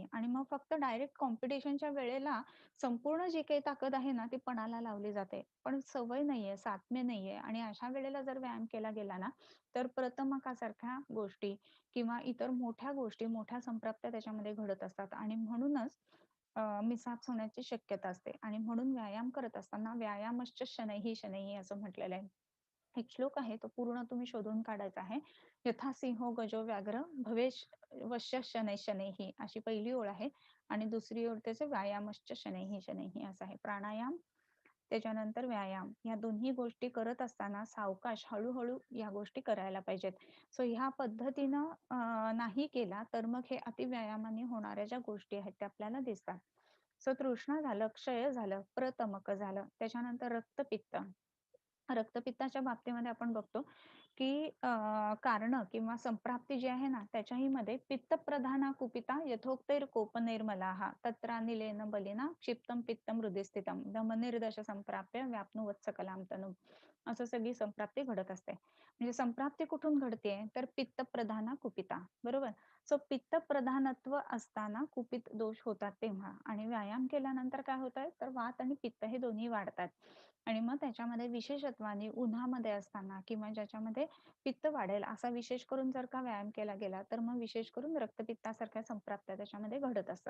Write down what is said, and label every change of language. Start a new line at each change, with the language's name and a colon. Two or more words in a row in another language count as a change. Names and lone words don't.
Marathi: आणि मग फक्त
English: direct competitionच्या
Marathi: वेळेला संपूर्ण जी काही ताकद आहे ना, ती पणाला लावली जाते. पण सवय नाहीये, साधने नाहीये आणि अशा वेळेला जर व्यायाम केला गेला ना, तर प्रतमकासारख्या गोष्टी किंवा इतर मोठ्या गोष्टी, मोठ्या संप्राप्त्या त्याच्यामध्ये घडत असतात आणि म्हणूनच मिसहॅप्स होण्याची शक्यता असते आणि म्हणून व्यायाम करत असताना
Sanskrit: व्यायामश्च शनैः शनैः
Marathi: असं म्हटलेलं आहे. एक श्लोक आहे, तो पूर्ण तुम्ही शोधून काढायचा आहे.
Sanskrit: यथा सिंहो गजो व्याघ्र भवेश वश्य शनैः शनैः
Marathi: अशी पहिली ओळ आहे आणि दुसरी ओळ त्याचे
Sanskrit: व्यायामश्च शनैः शनैः
Marathi: असं आहे. प्राणायाम त्याच्यानंतर व्यायाम या दोन्ही गोष्टी करत असताना सावकाश हळू-हळू या गोष्टी करायला पाहिजेत. सो ह्या पद्धतीनं नाही केला तर मग हे अतिव्यायामाने होणाऱ्या ज्या गोष्टी आहेत त्या आपल्याला दिसतात. सो तृष्णा झालं, क्षय झालं, प्रतमक झालं, त्याच्यानंतर रक्तपित्त. रक्तपित्ताच्या बाबतीमध्ये आपण बघतो, की कारणं किंवा संप्राप्ती जी आहे ना, त्याच्याही मध्ये
Sanskrit: पित्तप्रधाना कुपिता यथोक्तैर्कोपनैर्मलाः तत्रानिलेन बलिना क्षिप्तम पित्तम हृदि स्थितम धमनिर्दश संप्राप्य व्याप्नुवत् सकलां तनुम्.
Marathi: असं सगळी संप्राप्ती घडत असते. म्हणजे संप्राप्ती कुठून घडतेय? तर
Sanskrit: पित्तप्रधाना कुपिता,
Marathi: बरोबर? सो पित्तप्रधानत्व असताना कुपित दोष होतात तेव्हा आणि व्यायाम केल्यानंतर काय होतंय? तर वात आणि पित्त हे दोन्ही वाढतात. आणि मग त्याच्यामध्ये विशेषत्वाने उन्हामध्ये असताना किंवा ज्याच्यामध्ये पित्त वाढेल असा विशेष करून जर का व्यायाम केला गेला, तर मग विशेष करून रक्तपित्तासारख्या संप्राप्त्या त्याच्यामध्ये घडत असतात.